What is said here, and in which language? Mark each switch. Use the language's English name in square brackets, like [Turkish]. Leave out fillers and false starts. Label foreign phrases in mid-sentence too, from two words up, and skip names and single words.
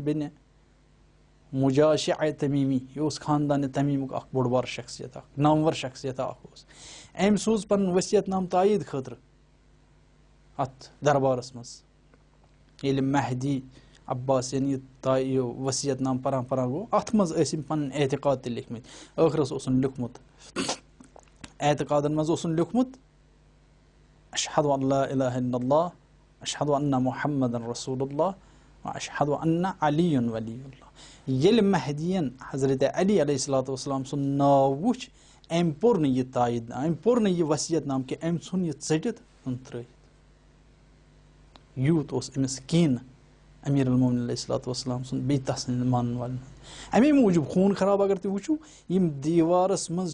[Kashmiri] بِنِ مجاشع تمیٖمی یہِ اوس خاندانہِ تمیٖمُک اکھ بوٚڑ بار شخصیت اکھ نامور شخصیت اکھ اوس أمۍ سوٗز پنُن ؤصیت نامہٕ تایید خٲطرٕ اتھ دربارس منٛز ییٚلہِ مہدی عباسین یہِ ؤصیت نامہٕ پران گوٚو اتھ منٛز ٲسۍ أمۍ پنٕنۍ اعتقاد تہِ لیکھمٕتۍ ٲخرس اوسُن لیوٗکھمُت اعتقادن منٛز اوسُن لیوٗکھمُت [Arabic] اشہدُ ان لا الہ الا اللہ اشہدُ ان محمد رسول اللہ اشہدُ ان علی ولی اللہ [Kashmiri] ییٚلہِ مہدیین حضرت علی [Arabic] علیہ الصلوۃ والسلام [Kashmiri] سُنٛد ناو وُچھ أمۍ پوٚر نہٕ یہِ تایید أمۍ پوٚر نہٕ یہِ ؤصیت نامہٕ کینٛہہ أمۍ ژھُن یہِ ژٔٹِتھ ژھُن ترٲیِتھ یوٗت اوس أمِس کیٖنہٕ [Arabic] امیٖر المومنیٖن علیہ الصلوۃ والسلام [Kashmiri] سُنٛد بیٚیہِ تسٕنٛدۍ مانن والٮ۪ن ہُنٛد امی موٗجوٗب خوٗن خراب اگر تُہۍ وٕچھِو یِم دیوارس منٛز